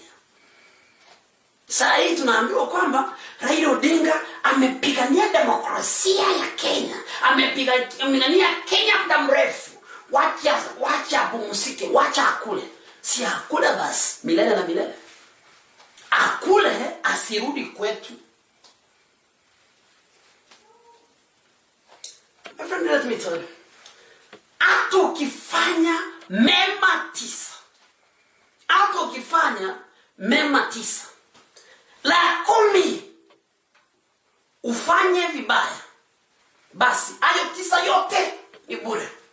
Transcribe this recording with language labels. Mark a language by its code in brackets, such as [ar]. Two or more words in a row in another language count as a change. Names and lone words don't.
[sw] Sasa hii tunaambiwa kwamba Raila Odinga amepigania demokrasia ya Kenya. Amepigania Kenya muda mrefu. Wacha apumzike, wacha akule. Si akule basi milele na milele. Akule asirudi kwetu. [en] My friend, let me tell you. [sw] Hata ukifanya mema 9. Hata ukifanya mema 9. La 10 ufanye vibaya. Basi hayo 9 yote ni bure.